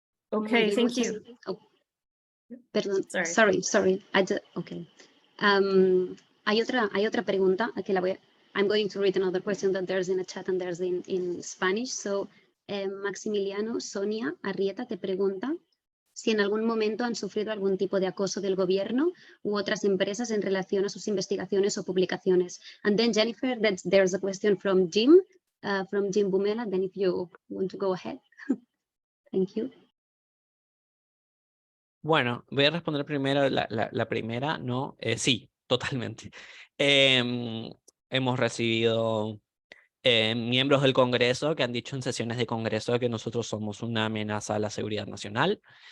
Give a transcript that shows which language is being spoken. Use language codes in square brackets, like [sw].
[en] Okay, thank [es] muchas- [en] you. [es] oh, perdón, [en] Sorry. sorry. Okay. [es] Hay otra pregunta que la voy a... [en] I'm going to read another question that there's in a chat and there's in Spanish. [es] So, Maximiliano, Sonia Arrieta te pregunta si en algún momento han sufrido algún tipo de acoso del gobierno u otras empresas en relación a sus investigaciones o publicaciones. [en] And then Jennifer, there's a question from Jim Bumela. Then if you want to go ahead. Thank you. [es] Bueno, voy a responder primero la primera, ¿no? Sí, totalmente. Hemos recibido miembros del Congreso que han dicho en sesiones de Congreso que nosotros somos una amenaza a la seguridad nacional.